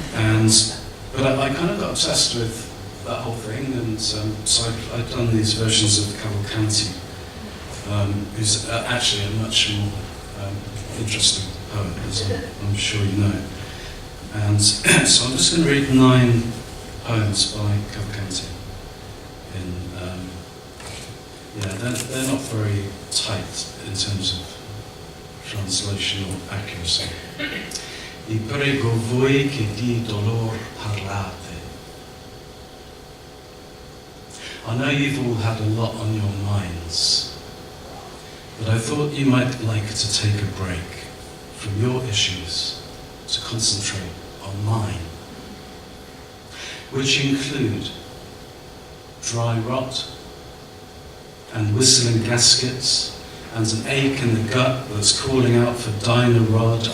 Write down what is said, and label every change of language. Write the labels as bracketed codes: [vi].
[en] But I kind of got obsessed with that whole thing, and so I've done these versions of Cavalcanti, who's actually a much more interesting poet, as I'm sure you know. And so I'm just going to read 9 poems by Cavalcanti. They're not very tight in terms of translation or accuracy. [it] Vi prego voi che di dolor parlate. [en] I know you've all had a lot on your minds, but I thought you might like to take a break from your issues to concentrate on mine, which include dry rot and whistling gaskets and an ache in the gut that's calling out for Dynarod.